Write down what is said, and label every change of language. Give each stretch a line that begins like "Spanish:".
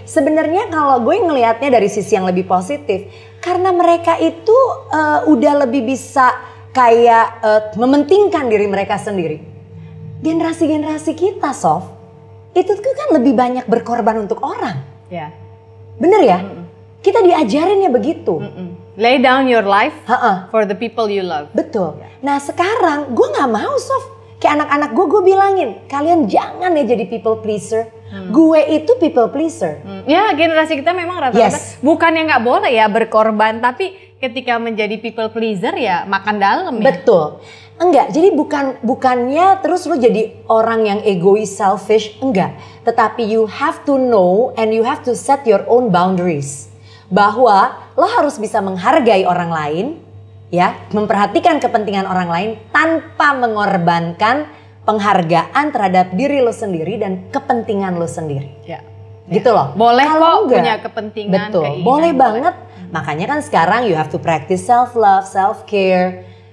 Indonesian: Sebenarnya kalau gue ngelihatnya dari sisi yang lebih positif, karena mereka itu udah lebih bisa kayak mementingkan diri mereka sendiri. Generasi-generasi kita, Sof, itu tuh kan lebih banyak berkorban untuk orang. Bener ya? Kita diajarinnya begitu.
English: Lay down your life for the people you love.
Indonesian: Betul. Nah sekarang gue gak mau, Sof. Kayak anak-anak gue bilangin, kalian jangan ya jadi people pleaser. Gue itu people pleaser. Ya generasi kita memang rata-rata bukannya nggak boleh ya berkorban, tapi ketika menjadi people pleaser ya makan dalam ya. Betul. Enggak, jadi bukannya terus lo jadi orang yang egois, selfish, enggak. Tetapi
English: you have to know and you have to set your own boundaries.
Indonesian: Bahwa lo harus bisa menghargai orang lain, ya, memperhatikan kepentingan orang lain tanpa mengorbankan penghargaan terhadap diri lo sendiri dan kepentingan lo sendiri. Gitu loh. Boleh kok punya kepentingan. Betul, boleh banget. Makanya kan sekarang
English: you have to practice self-love, self-care.